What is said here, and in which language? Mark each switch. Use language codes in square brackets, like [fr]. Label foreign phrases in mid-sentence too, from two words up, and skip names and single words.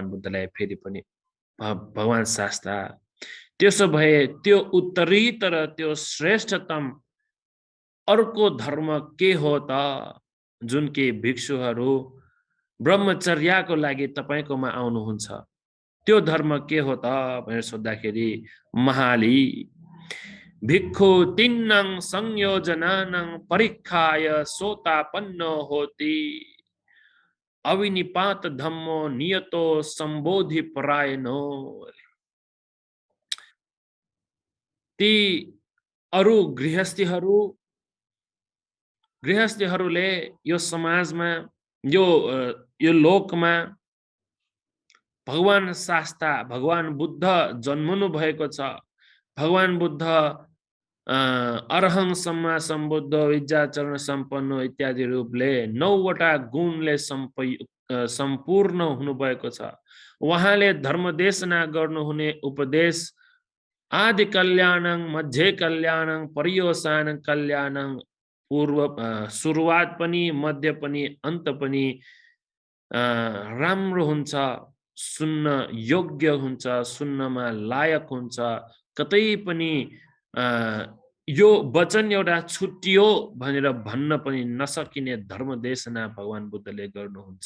[ne] बुद्धलाई फेरि पनि, भगवान शास्ता त्यसो भए त्यो उत्तरीतर, त्यो श्रेष्ठतम अर्को धर्म के हो त, जुन कि भिक्षुहरू ब्रह्मचर्यको लागि तपाईकोमा आउनुहुन्छ, त्यो धर्म के हो त भनेर सोद्धाखेरि [pi] महाली भिक्षु तिन्नं संयोजनानं परीक्षाय सोतापन्नो होति अविनिपात धम्मो नियतो सम्बोधि परायणो। [ne] ती अरु गृहस्थीहरूले यो समाजमा, यो लोकमा भगवान शास्ता, भगवान बुद्ध जन्मनु भएको छ। भगवान बुद्ध [pi] अरहं सम्मा सम्बुद्ध विद्याचरण सम्पन्न [ne] इत्यादि रूपले 9वटा गुणले सम्पूर्ण हुनुभएको छ। उहाँले धर्मदेशना गर्नुहुने उपदेश [pi] आदि कल्याणं, मध्य कल्याणं, पर्यवसान कल्याणं, [ne] सुरुवात पनि, मध्य पनि, अन्त पनि राम्रो हुन्छ, सुन्न योग्य हुन्छ, सुन्नमा लायक हुन्छ। कतै पनि यो वचन एउटा छुट्टियो भनेर भन्न पनि नसकिने धर्मदेशना भगवान बुद्धले गर्नुहुन्छ।